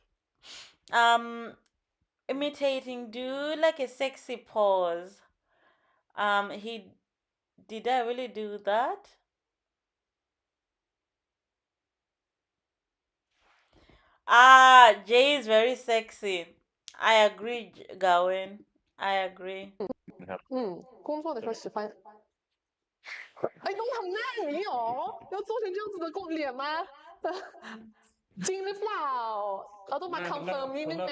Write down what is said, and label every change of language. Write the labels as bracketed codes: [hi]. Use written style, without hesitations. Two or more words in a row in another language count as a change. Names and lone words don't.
[en] Um, imitating, do like a sexy pose. He did I really do that? Jay is very sexy. I agree, Gawin. I agree. [zh] 工作的时候喜欢。哎， [th] ต้องทำหน้าอย่างนี้หรอ [zh] 要做成这样子的脸吗 [th] จริงหรือเปล่าเราต้องมาคอนเฟิร์มนิดนึงนะ